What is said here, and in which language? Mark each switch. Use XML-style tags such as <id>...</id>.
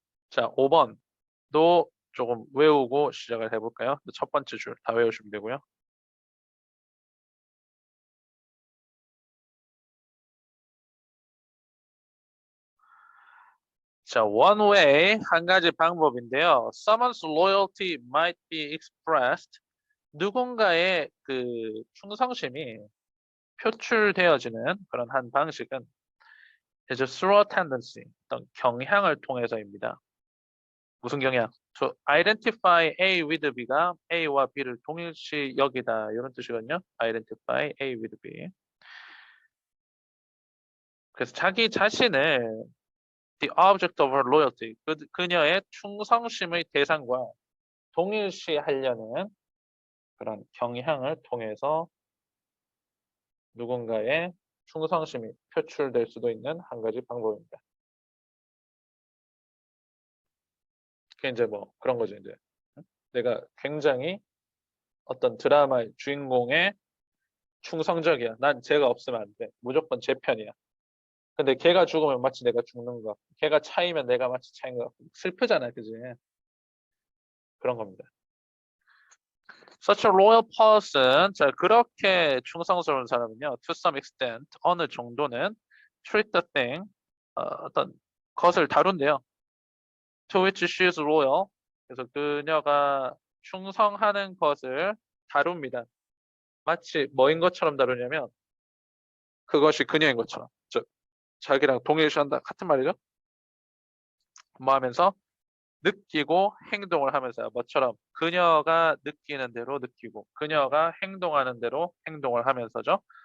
<ko>자, 5번도 조금 외우고 시작을 해볼까요? 첫 번째 줄 다 외우시면 되고요. 자,</ko> <en>one way</en> <ko>한 가지 방법인데요.</ko> <en>Someone's loyalty might be expressed.</en> <ko>누군가의 그 충성심이 표출되어지는 그런 한 방식은</ko> <en>is through a tendency,</en> <ko>어떤 경향을 통해서입니다. 무슨 경향?</ko> <en>To identify A with B</en> <ko>가 A와 B를 동일시 여기다 이런 뜻이거든요.</ko> <en>Identify A with B.</en> <ko>그래서 자기 자신을</ko> <en>the object of her loyalty,</en> <ko>그녀의 충성심의 대상과 동일시하려는 그런 경향을 통해서 누군가의 충성심이 표출될 수도 있는 한 가지 방법입니다. 그게 이제 뭐 그런 거죠. 이제 내가 굉장히 어떤 드라마의 주인공의 충성적이야. 난 쟤가 없으면 안 돼. 무조건 제 편이야. 근데 걔가 죽으면 마치 내가 죽는 거. 걔가 차이면 내가 마치 차인 거. 슬프잖아, 그지? 그런 겁니다.</ko> <en>Such a loyal person,</en> <ko>자 그렇게 충성스러운 사람은요,</ko> <en>to some extent,</en> <ko>어느 정도는</ko> <en>treat the thing,</en> <ko>어떤 것을 다룬대요.</ko> <en>To which she is loyal.</en> <ko>그래서 그녀가 충성하는 것을 다룹니다. 마치 뭐인 것처럼 다루냐면 그것이 그녀인 것처럼. 즉 자기랑 동일시한다 같은 말이죠. 뭐 하면서 느끼고 행동을 하면서 뭐처럼 그녀가 느끼는 대로 느끼고 그녀가 행동하는 대로 행동을 하면서죠.</ko>